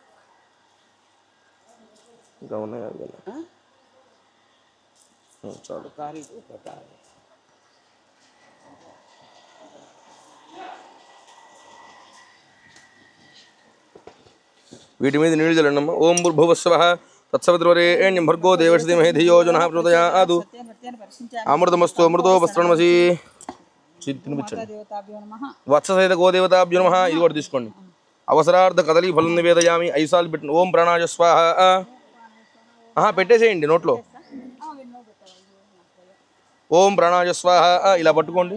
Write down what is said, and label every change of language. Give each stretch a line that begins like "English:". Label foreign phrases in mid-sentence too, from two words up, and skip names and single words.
Telugu: ఇంకా ఉన్నాయి కదా చాలు. వీటి మీద నీళ్ళు చల్లండమ్మా.
Sanskrit: ఓం భూర్భువస్వః తత్సవితుర్వరేణ్యం భర్గో దేవस्य धीमहि धियो यो नः प्रचोदयात्. అమృతమస్తు అమృతోపస్త్రణమసి. తినిపించండి. వత్ససహిత గోదేవతాభ్యో నమః.
Telugu: ఇది కూడా తీసుకోండి.
Sanskrit: అవసరార్థ కదలీ ఫలం నివేదయామి.
Telugu: 5 సార్లు పెట్టండి.
Sanskrit: ఓం ప్రాణాయ స్వాహ.
Telugu: పెట్టేసేయండి నోట్లో.
Sanskrit: ఓం ప్రాణాయ స్వాహ.
Telugu: ఇలా పట్టుకోండి.